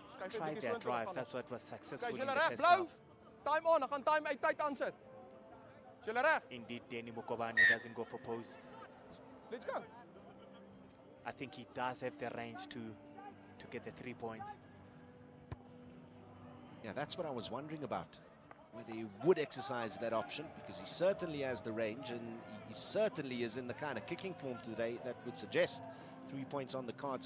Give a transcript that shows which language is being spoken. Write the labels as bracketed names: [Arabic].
[English] Try their drive. That's what was successful in the first half. Time on, I can time uit tyd aansit. [Afrikaans] Is julle reg? [English] Indeed, Danny Mokobane doesn't go for post. Let's go. I think he does have the range to get the 3 points. Yeah, that's what I was wondering about, whether he would exercise that option, because he certainly has the range, and he certainly is in the kind of kicking form today that would suggest 3 points on the cards.